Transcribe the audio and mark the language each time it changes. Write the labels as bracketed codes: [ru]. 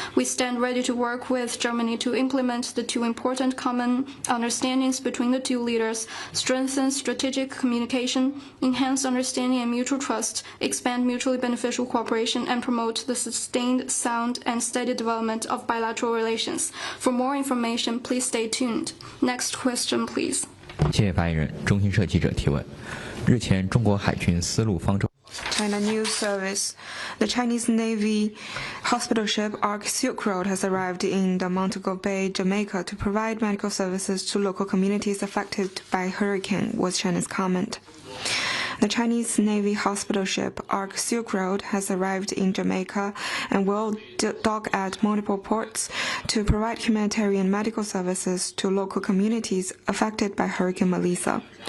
[en] We stand ready to work with Germany to implement the two important common understandings between the two leaders, strengthen strategic communication, enhance understanding and mutual trust, expand mutually beneficial cooperation, and promote the sustained, sound, and steady development of bilateral relations. For more information, please stay tuned. Next question, please. [zh] 谢谢发言人。中新社记者提问：日前，中国海军丝路方舟。 [en] China News Service. The Chinese Navy hospital ship Ark Silk Road has arrived in the Montego Bay, Jamaica, to provide medical services to local communities affected by hurricane, was China's comment. The Chinese Navy hospital ship Ark Silk Road has arrived in Jamaica and will dock at multiple ports to provide humanitarian medical services to local communities affected by Hurricane Melissa.